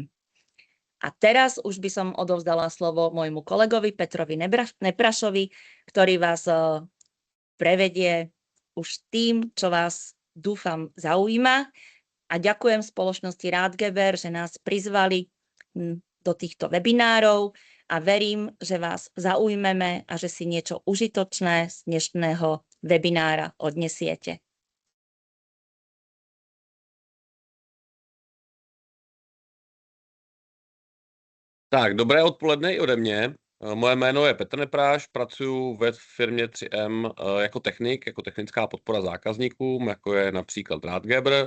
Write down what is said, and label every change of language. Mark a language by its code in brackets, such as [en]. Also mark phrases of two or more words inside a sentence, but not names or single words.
[sk] A teraz už by som odovzdala slovo môjmu kolegovi Petrovi Neprašovi, ktorý vás prevedie už tým, čo vás dúfam zaujíma. A ďakujem spoločnosti Rathgeber, že nás prizvali do týchto webinárov a verím, že vás zaujmeme a že si niečo užitočné z dnešného webinára odnesiete. [cs] Tak, dobré odpoledne i ode mě. Moje jméno je Petr Nepráš, pracuji ve firmě 3M jako technik, jako technická podpora zákazníkům, jako je například Rathgeber.